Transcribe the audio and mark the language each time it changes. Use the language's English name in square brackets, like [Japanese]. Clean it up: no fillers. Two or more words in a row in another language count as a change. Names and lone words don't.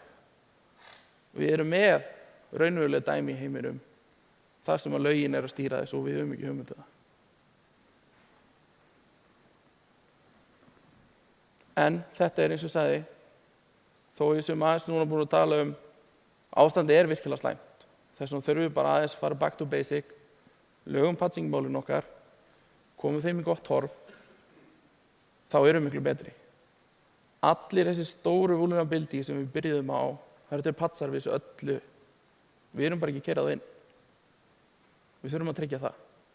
[Icelandic] Við erum með raunverulega dæmi í heiminum, þar sem að lögin er að stýra þessu og við höfum ekki hugmynd um það. En þetta er eins og sagði, þó ég sem aðeins núna búin að tala um ástandi er virkilega slæmt. Þess vegna þurfum við bara aðeins að fara [English] back to basic, [Icelandic] lögum patsingmálin okkar, komum þeim í gott horf, þá erum við miklu betri. Allir þessi stóru vulnerability sem við byrjuðum á, það eru til patsar við þessu öllu. Við erum bara ekki keyrað inn. Við þurfum að tryggja það.